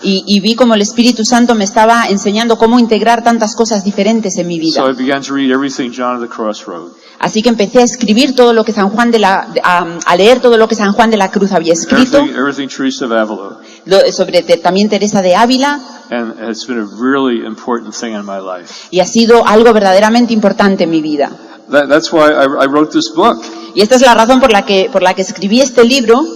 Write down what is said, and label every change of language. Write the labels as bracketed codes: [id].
[es] Y vi como el Espíritu Santo me estaba enseñando cómo integrar tantas cosas diferentes en mi vida. [en] So I began to read everything John of the Cross wrote. [es] Así que empecé a escribir todo lo que a leer todo lo que San Juan de la Cruz había escrito. [en] Everything Teresa of Avila. [es] Sobre también Teresa de Ávila. [en] And it's been a really important thing in my life. [es] Y ha sido algo verdaderamente importante en mi vida. [en] That's why I wrote this book. [es] Y esta es la razón por la que escribí este libro.